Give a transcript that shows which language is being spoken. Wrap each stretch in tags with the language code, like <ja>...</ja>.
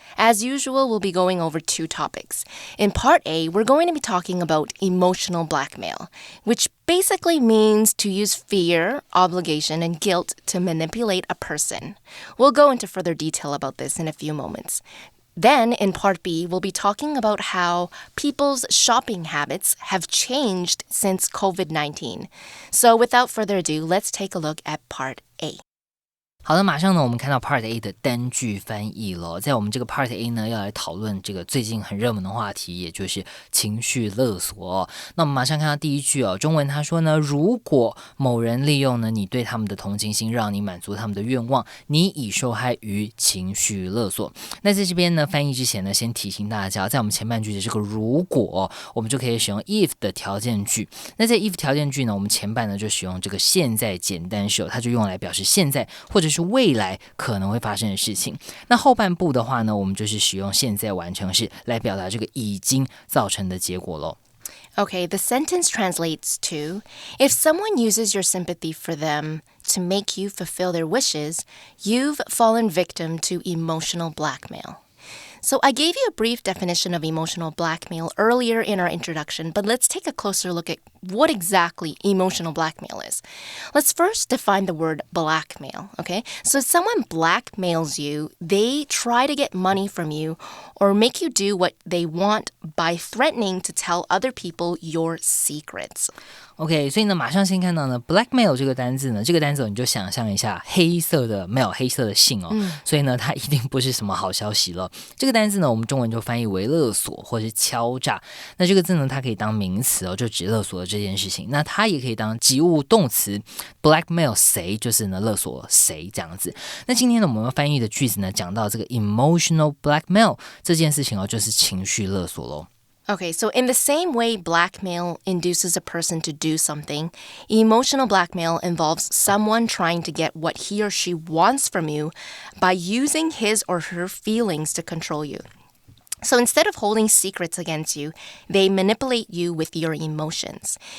<en>As usual, we'll be going over two topics. In part A, we're going to be talking about emotional blackmail, which basically means to use fear, obligation, and guilt to manipulate a person. We'll go into further detail about this in a few moments. Then, in part B, we'll be talking about how people's shopping habits have changed since COVID-19. So without further ado, let's take a look at part A.</en> <zh>好的，马上呢，我们看到 Part A 的单句翻译了。在我们这个 Part A 呢，要来讨论这个最近很热门的话题，也就是情绪勒索。那我们马上看到第一句哦，中文他说呢，如果某人利用呢你对他们的同情心，让你满足他们的愿望，你已受害于情绪勒索。那在这边呢，翻译之前呢，先提醒大家，在我们前半句的这个如果，我们就可以使用 if 的条件句。那在 if 条件句呢，我们前半呢就使用这个现在简单时，它就用来表示现在或者是未来可能会发生的事情。那后半部的话呢，我们就是使用现在完成式来表达这个已经造成的结果咯。</zh> <en>Okay, the sentence translates to, if someone uses your sympathy for them to make you fulfill their wishes, you've fallen victim to emotional blackmail.So I gave you a brief definition of emotional blackmail earlier in our introduction, but let's take a closer look at what exactly emotional blackmail is. Let's first define the word blackmail, okay? So if someone blackmails you, they try to get money from you or make you do what they want by threatening to tell other people your secrets.OK,</en> <zh>所以呢，马上先看到呢 blackmail 这个单字呢，这个单字你就想象一下黑色的 mail 黑色的信哦，所以呢，它一定不是什么好消息了。这个单字呢，我们中文就翻译为勒索或是敲诈。那这个字呢，它可以当名词哦，就指勒索的这件事情。那它也可以当及物动词 blackmail 谁，就是呢勒索谁这样子。那今天呢，我们要翻译的句子呢，讲到这个 emotional blackmail 这件事情哦，就是情绪勒索咯。</zh> <en>Okay, so in the same way blackmail induces a person to do something, emotional blackmail involves someone trying to get what he or she wants from you by using his or her feelings to control you. So instead of holding secrets against you, they manipulate you with your emotions.</en>